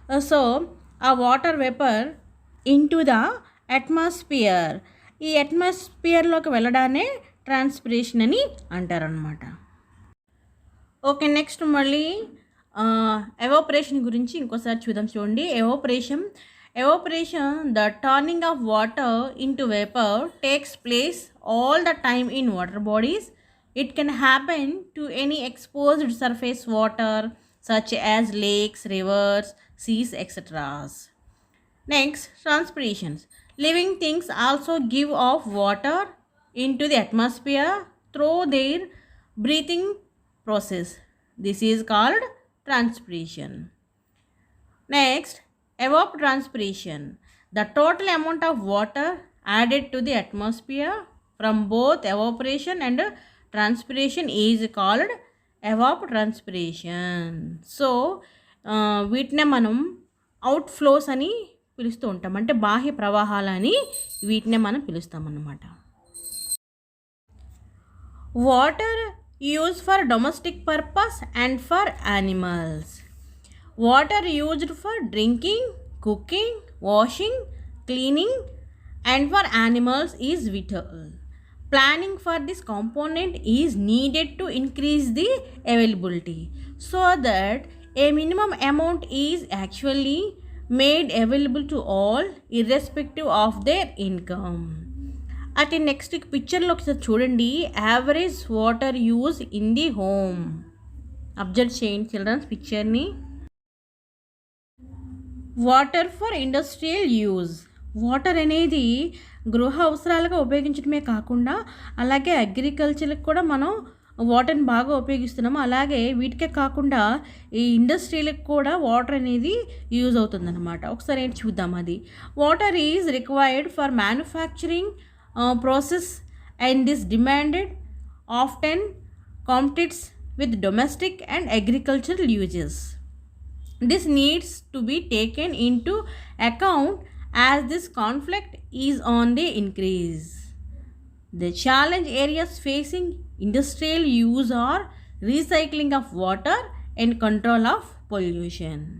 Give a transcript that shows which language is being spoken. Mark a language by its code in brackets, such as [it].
[te] So ఆ [en] water vapour into the atmosphere, [te] ఈ అట్మాస్ఫియర్లోకి వెళ్ళడానే transpiration అని అంటారనమాట. ఓకే, నెక్స్ట్ మళ్ళీ ఎవాపరేషన్ గురించి ఇంకోసారి చూద్దాం. చూడండి. [en] Evaporation the turning of water into vapour takes place all the time in water bodies. It can happen to any exposed surface water such as lakes, rivers, seas, etc. Next, transpirations. Living things also give off water into the atmosphere through their breathing process. This is called transpiration. Next, evapotranspiration. The total amount of water added to the atmosphere from both evaporation and transpiration is called evapotranspiration. [te] So వీటినే మనం out flows అని పిలుస్తూ ఉంటాం, అంటే బాహ్య ప్రవాహాలని వీటినే మనం పిలుస్తామన్నమాట. [en] Water use for domestic purpose and for animals. Water used for drinking, cooking, washing, cleaning and for animals is vital. Planning for this component is needed to increase the availability so that a minimum amount is actually made available to all irrespective of their income. At the next picture [te] lo chudandi, [en] average water use in the home. Observe [te] cheyandi [en] children's picture ni. Water for industrial use. [te] Water అనేది గృహ అవసరాలుగా ఉపయోగించడమే కాకుండా అలాగే అగ్రికల్చర్కి కూడా మనం వాటర్ని బాగా ఉపయోగిస్తున్నాము. అలాగే వీటికే కాకుండా ఈ ఇండస్ట్రీలకు కూడా వాటర్ అనేది యూజ్ అవుతుందన్నమాట. ఒకసారి ఏంటి చూద్దాం. [en] అది water is required for manufacturing process and this demanded often competes with domestic and agricultural uses. This needs to be taken into account as this conflict is on the increase. The challenge areas facing industrial use are recycling of water and control of pollution.